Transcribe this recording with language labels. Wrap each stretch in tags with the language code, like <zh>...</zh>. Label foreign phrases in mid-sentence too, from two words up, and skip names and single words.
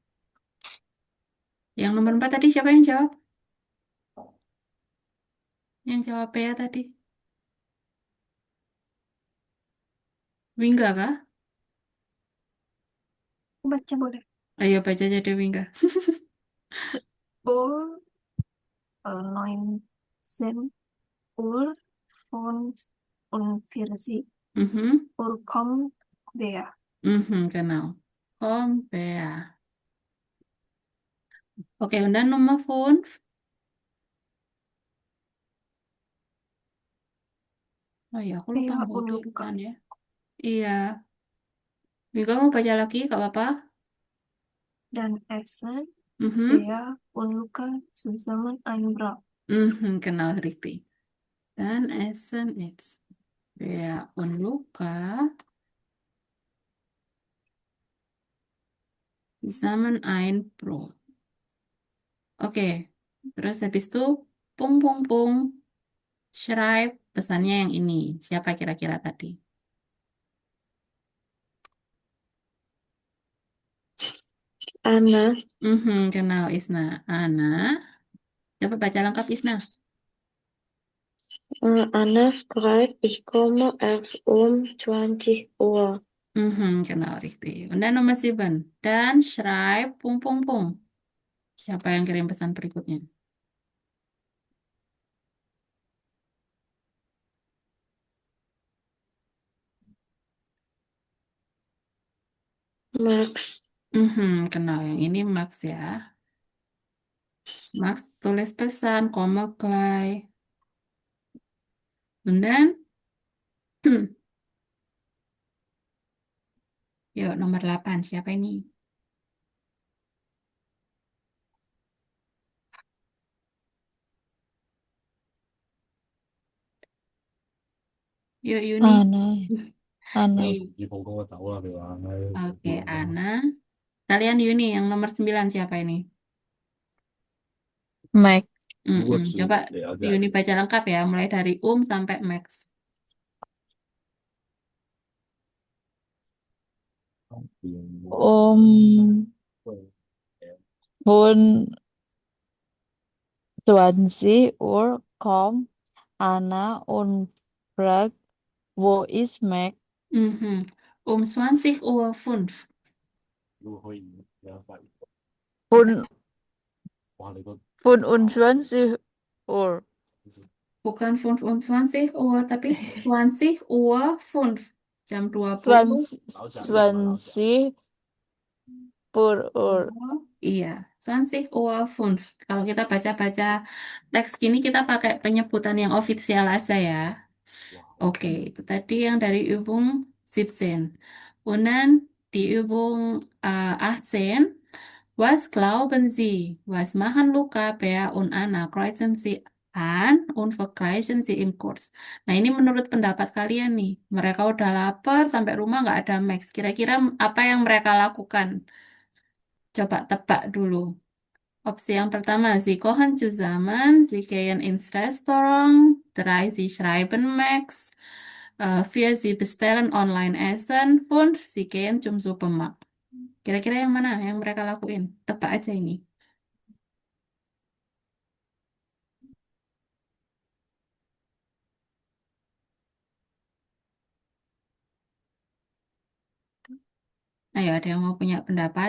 <id>Yang nomor 4 tadi siapa yang jawab? Yang jawab Pea tadi? Wingga kah? Baca boleh. Ayo baca jadi Wingga.</id> <de>Ur 19 Uhr und 40 Uhr kommt Bea. Genau. Kommt Bea. Oke, und dann Nummer 5.</de> <id>Oh iya, aku lupa Bea mau</id> <de>und Luca.</de> <id>tulisan ya. Iya. Wingga mau baca lagi, Kak Bapak?</id> <de>Dan essen Bea und Luca zusammen ein Brot. Genau, richtig. Dann essen jetzt Bea und Luca zusammen ein Brot.</de> <id>Oke, terus habis itu pung. Schreib pesannya yang ini. Siapa kira-kira tadi? Anna. Genau, Isna. Anna. Coba baca lengkap Isna.</id> <de>Anna schreibt, ich komme erst um 20 Uhr. Genau, richtig. Und dann Nummer 7. Dan schreib pung.</de> <id>Siapa yang kirim pesan berikutnya? Max. Kenal yang ini Max ya. Max tulis pesan, koma gleich.</id> <de>Und dann</de> <id>yuk nomor 8. Siapa ini? Yuk Yuni. Ana. Oke, Ana. Kalian Yuni, yang nomor 9 siapa ini? Max. Coba Yuni baca lengkap ya, mulai dari sampai Max.</id> <de>Von 20 Uhr kommt Anna und fragt, wo ist Max? 20.05 Uhr. Von 25 Uhr.</de> <id>Bukan 25 Uhr, tapi 20.05 Uhr. Jam 20.</id> <de>20 per Uhr.</de> <id>Iya, 20.05 Uhr. Kalau kita baca-baca teks gini, kita pakai penyebutan yang ofisial aja ya. Oke, itu tadi yang dari Übung 17.</id> <de>Und dann die Übung 18. Was glauben Sie? Was machen Luca, Bea, und Anna? Kreuzen Sie an und vergleichen Sie im Kurs.</de> <id>Nah, ini menurut pendapat kalian nih. Mereka udah lapar, sampai rumah nggak ada Max. Kira-kira apa yang mereka lakukan? Coba tebak dulu. Opsi yang pertama,</id> <de>Sie kochen zusammen, Sie gehen ins Restaurant, 3, Sie schreiben Max, 4, Sie bestellen online Essen, 5, Sie gehen zum Supermarkt.</de> <id>Kira-kira yang mana yang mereka lakuin? Tebak aja ini. Ayo, ada yang mau punya pendapat?</id>